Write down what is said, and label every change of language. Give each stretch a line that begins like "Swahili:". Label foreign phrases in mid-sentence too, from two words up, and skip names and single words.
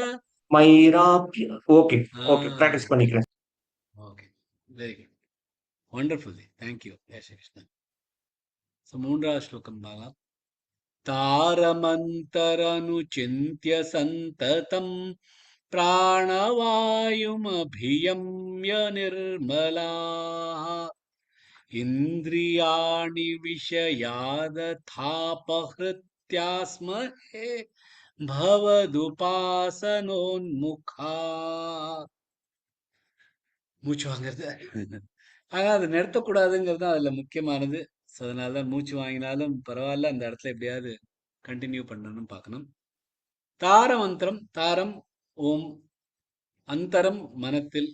Tamil: மைராப்ய. ஓகே ஓகே, பிராக்டிஸ் பண்ணிக்கிறேன். ஓகே,
English: very good, wonderful. thank you.
Tamil: ஜெய் ஸ்ரீ கிருஷ்ணன். ஸோ மூன்றாவது ஸ்லோகம் பார்க்கலாம்.
Sanskrit: तारमन्तरनुचिन्त्य सन्ततम् प्राणवायुमभियम्य निर्मलाः इन्द्रियाणि विषयादथापहृत्यास्महे भवदुपासनोन्मुखा
Tamil: மூச்சு வாங்குறது. ஆனா அது நிறுத்தக்கூடாதுங்கிறது தான் அதுல முக்கியமானது. ஸோ அதனால தான் மூச்சு வாங்கினாலும் பரவாயில்ல, அந்த இடத்துல எப்படியாவது கண்டினியூ பண்ணணும்னு பார்க்கணும். தார மந்திரம், தாரம் ஓம், அந்தரம் மனத்தில்.